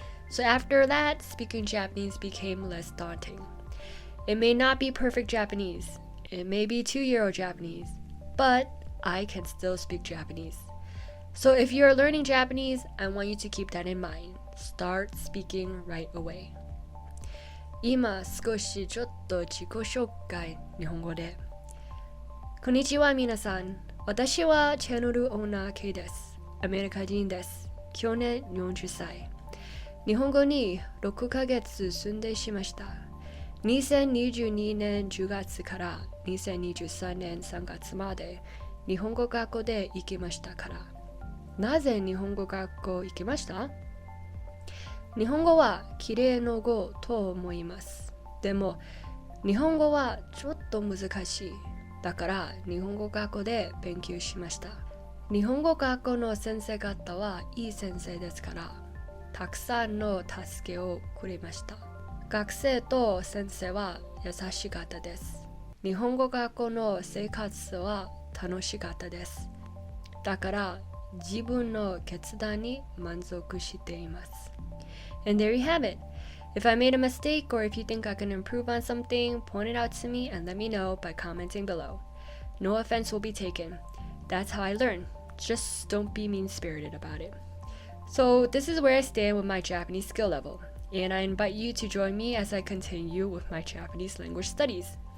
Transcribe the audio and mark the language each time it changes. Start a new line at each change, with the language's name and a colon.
English: So after that, speaking Japanese became less daunting. It may not be perfect Japanese. It may be 2-year-old Japanese. But I can still speak Japanese. So if you're learning Japanese, I want you to keep that in mind. Start speaking right away.
Japanese: 今少しちょっと自己紹介日本語で。こんにちは皆さん。私はチャンネルオーナー K です。アメリカ人です。去年40歳。日本語に6ヶ月住んでしました。 2022年10月から2023年3月まで日本語学校で行きましたから。なぜ日本語学校行きました？日本語は綺麗な語と思います。でも日本語はちょっと難しい。だから日本語学校で勉強しました。日本語学校の先生方はいい先生ですから、たくさんの助けをくれました。学生と先生は優しかったです。日本語学校の生活は楽しかったです。だから自分の決断に満足しています。
English: And there you have it. If I made a mistake or if you think I can improve on something, point it out to me and let me know by commenting below. No offense will be taken. That's how I learn. Just don't be mean-spirited about it. So this is where I stand with my Japanese skill level, and I invite you to join me as I continue with my Japanese language studies.